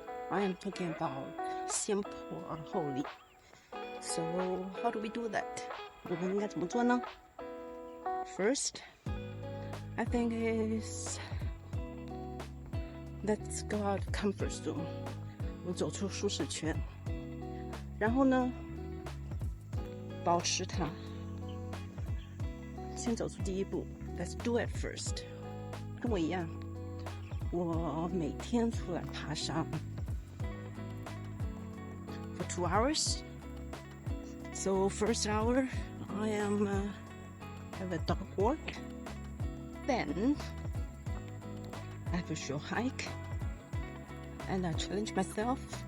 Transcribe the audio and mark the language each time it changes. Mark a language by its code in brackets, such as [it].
[en] I am talking about [zh] 先破而后立。 [en] So how do we do that? [zh] 我们应该怎么做呢 ？ [en] First, I think is let's go out of comfort zone. [zh] 我们走出舒适圈，然后呢？保持它，先走出第一步。 [en] Let's do it first。 [zh] 跟我一样，我每天出来爬山 [en] for 2 hours. So first hour, I am have a dog walk. Then I have a short hike, and I challenge myself.